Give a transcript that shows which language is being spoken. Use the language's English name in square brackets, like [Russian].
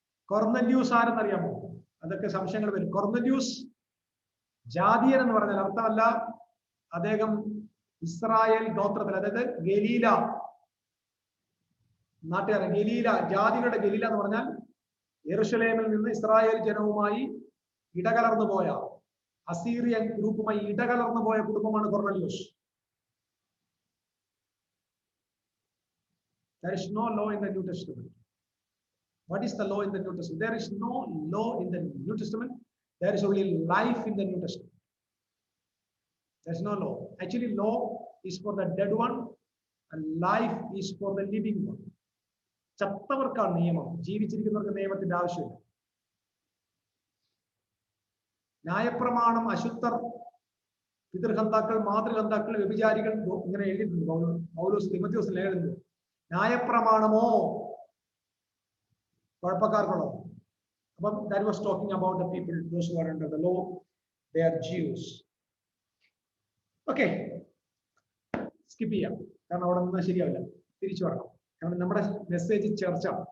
[Malayalam] Cornelius ആരെന്നറിയാമോ? അതൊക്കെ സംശയങ്ങൾ വരും. കൊർന്നല്യൂസ് ജാതിയൻ എന്ന് പറഞ്ഞാൽ അർത്ഥമല്ല, അദ്ദേഹം ഇസ്രായേൽ ഗോത്രത്തിൽ, അതായത് ഗലീല നാട്ടുകാരൻ, ഗലീല ജാതികളുടെ ഗലീല എന്ന് പറഞ്ഞാൽ യെരുശലേമിൽ നിന്ന് ഇസ്രായേൽ ജനവുമായി ഇടകലർന്നു പോയ, അസീറിയൻ ഗ്രൂപ്പുമായി ഇടകലർന്നു പോയ കുടുംബമാണ് Cornelius. [English] There is no law in the New Testament. What is the law in the New Testament? There is no law in the New Testament. There is only life in the New Testament. There is no law. Actually, law is for the dead one and life is for the living one. [Malayalam] ചത്തവർക്കാണ് നിയമം, ജീവിച്ചിരിക്കുന്നവർക്ക് നിയമത്തിന്റെ ആവശ്യമില്ല. ന്യായപ്രമാണം അശുദ്ധർ, പിതൃഹന്താക്കൾ, മാതൃഹന്താക്കൾ, വ്യഭിചാരികൾ, ഇങ്ങനെ എഴുതിയിട്ടുണ്ട് പൗലോസ് തിമോഥെയോസിൽ എഴുതുന്നത്. ന്യായപ്രമാണമോ കുഴപ്പക്കാർക്കുള്ളോ? അപ്പം [English] that was talking about the people, those who are under the law, they are Jews. [Malayalam] Okay, skip ചെയ്യാം, കാരണം അവിടെ നിന്നാൽ ശരിയാവില്ല. തിരിച്ചു വരണം, കാരണം നമ്മുടെ മെസ്സേജ് ചർച്ച.